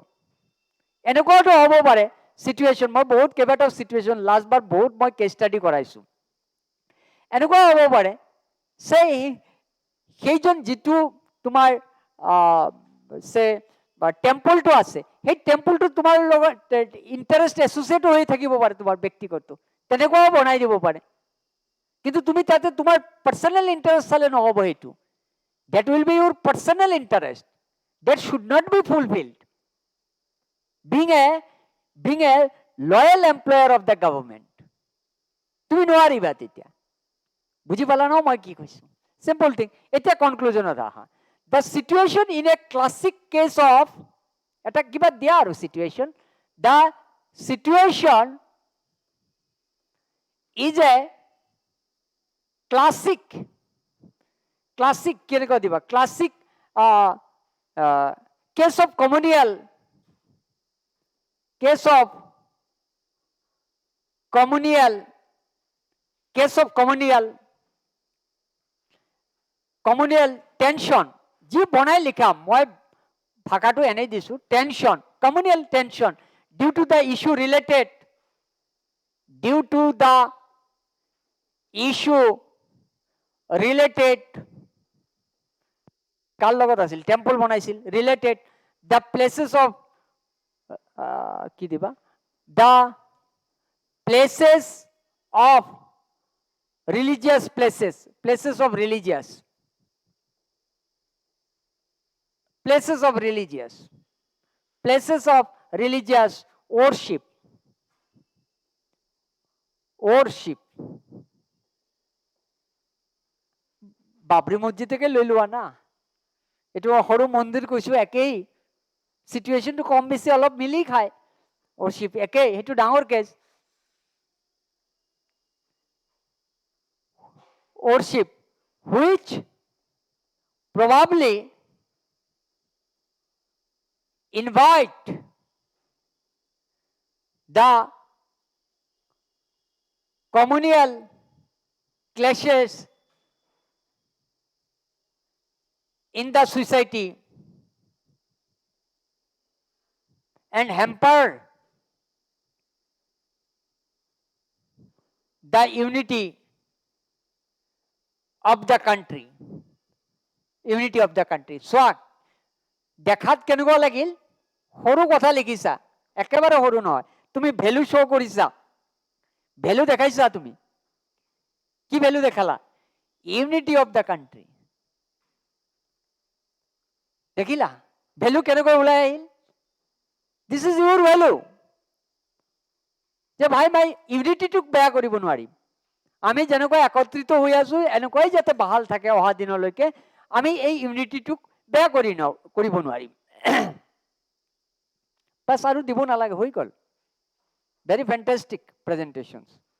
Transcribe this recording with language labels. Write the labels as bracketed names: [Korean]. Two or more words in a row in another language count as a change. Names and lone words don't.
[Assamese] এনেকুৱাটো হ'ব পাৰে চিটুৱেশ্যন, মই বহুত কেইবাটাও চিটুৱেশ্যন লাষ্টবাৰ বহুত মই [English] case study [Assamese] কৰাইছোঁ, এনেকুৱা হ'ব পাৰে সেইজন যিটো তোমাৰ টেম্পলটো আছে, সেই টেম্পলটো তোমাৰ লগত [English] interest associate [Assamese] হৈ থাকিব পাৰে, তোমাৰ ব্যক্তিগত তেনেকুৱাও বনাই দিব পাৰে। কিন্তু তুমি তাতে তোমাৰ [English] personal interest [Assamese] চালে নহ'ব, সেইটো [English] that will be your personal interest that should not be fulfilled being a loyal employer of the government. [Assamese] তুমি নোৱাৰিবা তেতিয়া। বুজি পালা ন মই কি কৈছো? [English] simple thing. [Assamese] এতিয়া কনক্লুজনত আহা, [English] the situation in a classic case of [Assamese] এটা কিবা দিয়া আৰু [English] situation, the situation is a classic [Assamese] কেনেকৈ দিবা [English] classic case of communal tension [Assamese] যি বনাই লিখাম মই ভাষাটো এনেই দিছো [English] tension, communal tension due to the issue related [Assamese] কাৰ লগত আছিল টেম্পল বনাইছিল [English] related the places of [Assamese] কি দিবা [English] the places of religious places of religious [Assamese] worship বাবৰি মছজিদ থেকে লৈ লোৱা না এইটো সৰু মন্দিৰ কৈছো একেই সিচুৱেশনটো কম বেছি অলপ মিলি খায় worship একেই সেইটো ডাঙৰ কেছ [English] worship which probably invite the communal clashes in the society and hamper the unity of the country. [Assamese] So দেখাত কেনেকুৱা লাগিল সৰু কথা লিখিছা একেবাৰে সৰু নহয় তুমি ভ্যালু শো কৰিছা ভ্যালু দেখাইছা তুমি কি ভ্যালু দেখালা [English] unity of the country [Assamese] দেখিলা ভ্যালু কেনেকৈ ওলাই আহিল [English] this is your value [Assamese] যে ভাই ইউনিটিটোক বেয়া কৰিব নোৱাৰিম আমি যেনেকৈ একত্ৰিত হৈ আছো এনেকৈ যাতে ভাল থাকে অহা দিনলৈকে আমি এই ইউনিটিটোক বেয়া কৰিব নোৱাৰিম বাস আৰু দিব নালাগে হৈ গল [English] very fantastic presentations